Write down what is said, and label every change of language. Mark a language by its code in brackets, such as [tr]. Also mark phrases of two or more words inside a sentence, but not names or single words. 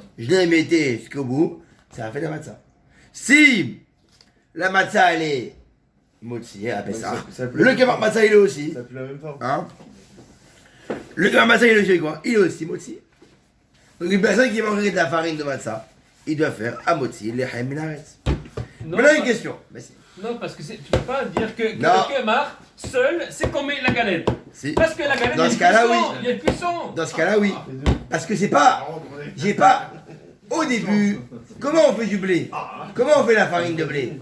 [fr] je l'ai mis jusqu'au bout, ça a fait de la matzah. Si la matzah elle est moti à Pessah, le [he] קמח מצה [fr] il est aussi. Ça pue la même forme. Hein? Le [he] קמח מצה [fr] il est aussi quoi? Il est aussi moti. Donc une personne qui mangerait de la farine de matzah, il doit faire à [he] מוציא לחם מן הארץ. [fr] Maintenant une question. Merci. Non, parce que tu peux pas dire que Non. le kemar seul, c'est comme la galette. Si. Parce que la galette, Dans il y a ce le cas-là, puissant, oui. il y a le puissant. Dans ce cas-là, oui. Parce que c'est pas. J'ai pas. Au début, comment on fait du blé? Comment on fait la farine de blé?